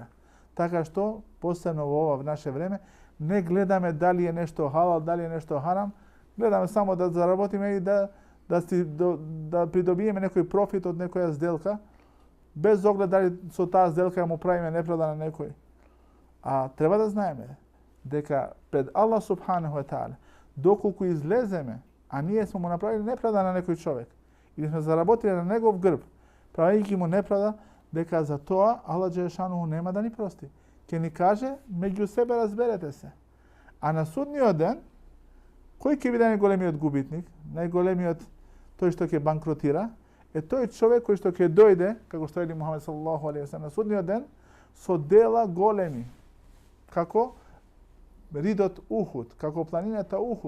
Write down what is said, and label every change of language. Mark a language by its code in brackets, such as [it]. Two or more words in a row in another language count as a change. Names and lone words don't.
[mk] Така што, посебно во ова наше време, не гледаме дали е нешто халал, дали е нешто харам, гледаме само да заработиме и да придобиеме некој профит од некоја сделка, без оглед дали со таа сделка му правиме неправда на некој. А треба да знаеме дека пред Аллах [ar] سبحانه وتعالى, [mk] доколку излеземе, а ние сме му направили неправда на некој човек, или сме заработили на негов грб, правејќи му неправда, дека за тоа Аллах џелешануху нема да ни прости. Ќе ни каже: меѓу себе разберете се. А на судниот ден, кој ќе биде најголемиот губитник, најголемиот тој што ќе банкротира, е тој човек кој што ќе дојде, како што вели Мухамед [ar] صلى الله عليه وسلم, [mk] на судниот ден со дела големи, како ридот Ухуд, како планината Ухуд.